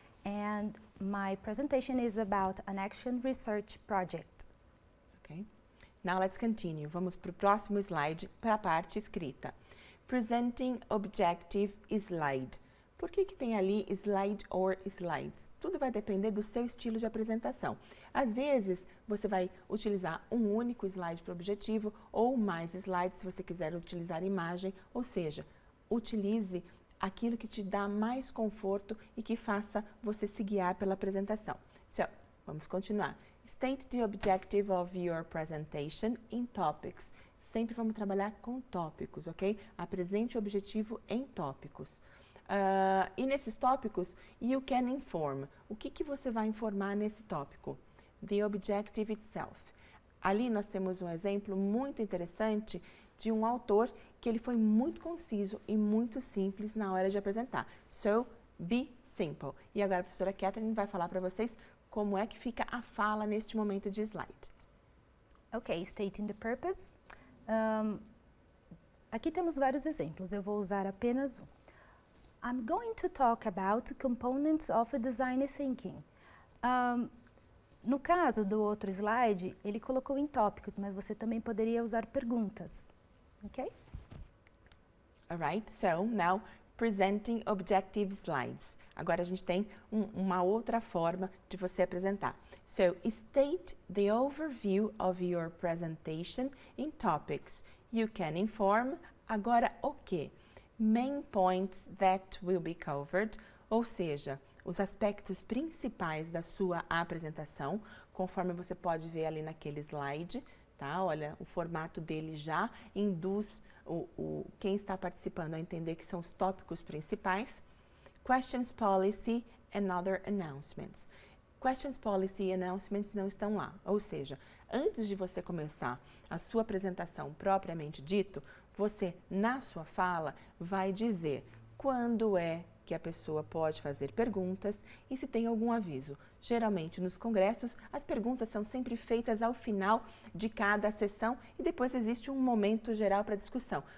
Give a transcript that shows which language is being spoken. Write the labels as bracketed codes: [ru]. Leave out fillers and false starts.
[en] And my presentation is about an action research project. Ok? Now let's continue. [pt] Vamos para o próximo slide, para a parte escrita. [en] Presenting objective slide. [pt] Por que tem ali slide [en] or slides? [pt] Tudo vai depender do seu estilo de apresentação. Às vezes, você vai utilizar um único slide para o objetivo ou mais slides se você quiser utilizar imagem, ou seja, utilize aquilo que te dá mais conforto e que faça você se guiar pela apresentação. So, vamos continuar. [en] State the objective of your presentation in topics. [pt] Sempre vamos trabalhar com tópicos, ok? Apresente o objetivo em tópicos. E nesses tópicos, [en] you can inform. [pt] O que você vai informar nesse tópico? [en] The objective itself. [pt] Ali nós temos um exemplo muito interessante de um autor que ele foi muito conciso e muito simples na hora de apresentar. [en] So, be simple. [pt] E agora a professora Catherine vai falar para vocês como é que fica a fala neste momento de slide. [en] Ok, stating the purpose. [pt] Aqui temos vários exemplos, eu vou usar apenas um. [en] I'm going to talk about components of design thinking. [pt] No caso do outro slide, ele colocou em tópicos, mas você também poderia usar perguntas, ok? [en] Alright, so now presenting objective slides. [pt] Agora a gente tem uma outra forma de você apresentar. [en] So, state the overview of your presentation in topics. You can inform. [pt] Agora o quê? [en] Main points that will be covered, [pt] ou seja, os aspectos principais da sua apresentação, conforme você pode ver ali naquele slide, tá? Olha, o formato dele já induz quem está participando a entender que são os tópicos principais. [en] Questions Policy and Other Announcements. [pt] Questions Policy e Announcements não estão lá, ou seja, antes de você começar a sua apresentação propriamente dito, você, na sua fala, vai dizer quando é que a pessoa pode fazer perguntas e se tem algum aviso. Geralmente, nos congressos, as perguntas são sempre feitas ao final de cada sessão e depois existe um momento geral para discussão.